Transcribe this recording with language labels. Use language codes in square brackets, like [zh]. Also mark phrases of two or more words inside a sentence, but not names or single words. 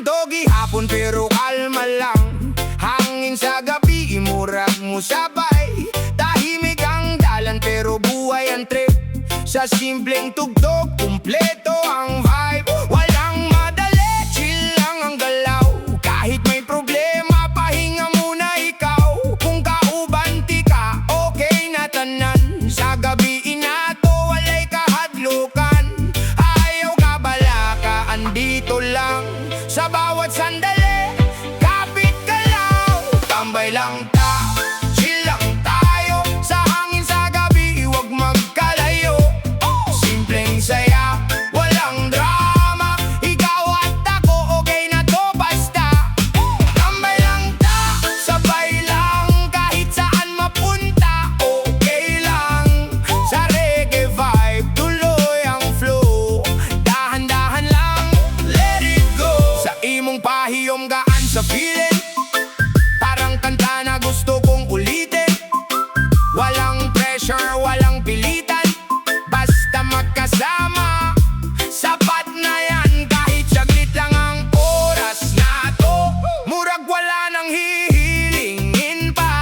[ceb] gihapon pero kalma lang. Hangin sa gabi, imurag mo sabay. [tl] Tahimik ang dalan pero buhay ang trip. Sa simpleng tugtog, kumpleto ang vibe. Walang madali, chill lang ang galaw. Kahit may problema, pahinga muna ikaw. [ceb] Kung kaubanti ka, okay na tanan. Sa gabi inato, walay kahadlukan. Ayaw ka bala ka, [tl] andito lang. Sa bawat sandali, kapit ka lang. Tambay lang ta, chill lang tayo. Sa hangin sa gabi, huwag magkalayo. Simpleng saya, walang drama. Ikaw at ako, okay na to basta. Tambay lang ta, sabay lang. Kahit saan mapunta, okay lang. Sa [en] reggae vibe, [tl] tuloy ang flow. Dahan-dahan lang, [en] let it go. [ceb] Sa imong pahiyom gaan sa feeling. [tl] Parang kanta na gusto kong ulitin. Walang pressure, walang pilitan. Basta magkasama, sapat na yan. Kahit saglit lang ang oras na to. Murag wala nang hihilingin pa.